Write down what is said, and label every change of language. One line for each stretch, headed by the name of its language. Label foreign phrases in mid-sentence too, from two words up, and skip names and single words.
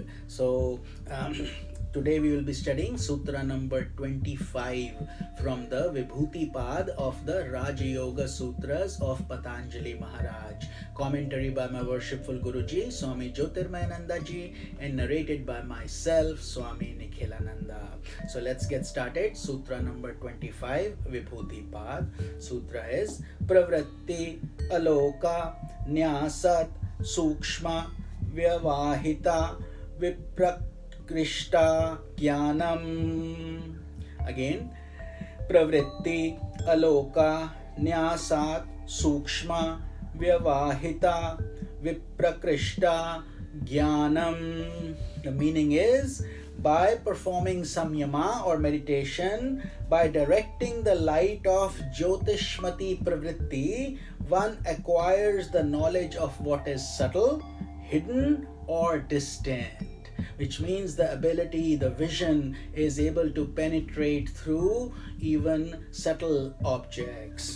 English: So, today we will be studying Sutra number 25 from the Vibhuti Pad of the Raja Yoga Sutras of Patanjali Maharaj. Commentary by my worshipful Guruji, Swami Jyotirmayananda ji, and narrated by myself, Swami Nikhilananda. So let's get started. Sutra number 25, Vibhuti Pad.
Sanskrit: Sutra is प्रवृत्ति आलोक न्यासात् सूक्ष्म व्यवहित विप्रकृष्ट ज्ञानम्. Again, प्रवृत्ति आलोक न्यासात् सूक्ष्म व्यवहित विप्रकृष्ट ज्ञानम्.
English: The meaning is, by performing samyama or meditation, by directing the light of
Sanskrit: ज्योतिष्मती प्रवृत्ति,
English: one acquires the knowledge of what is subtle, hidden, or distant, which means the ability, the vision is able to penetrate through even subtle objects.